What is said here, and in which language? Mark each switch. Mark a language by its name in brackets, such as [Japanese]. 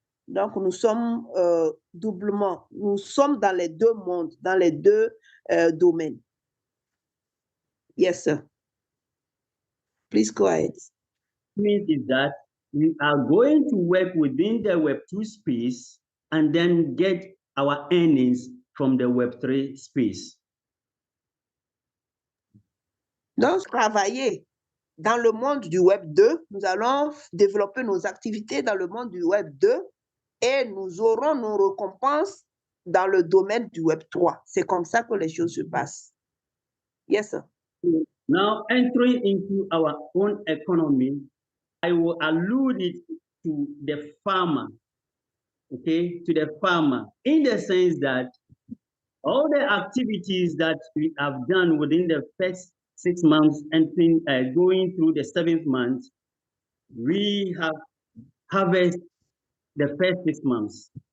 [French] Donc, nous sommes doublement, nous sommes dans les deux mondes, dans les deux domaines. [English] Yes, sir. Please go ahead. Means is that we are going to work within the Web2 space and then get our earnings from the Web3 space. [French] Donc, travailler dans le monde du Web 2, nous allons développer nos activités dans le monde du Web 2 et nous aurons nos récompenses dans le domaine du Web 3. C'est comme ça que les choses se passent. [English] Yes, sir. Now, entering into our own economy, I will allude it to the farmer, okay, to the farmer, in the sense that all the activities that we have done within the first 6 months and going through the 7th month, we have harvested the first 6 months.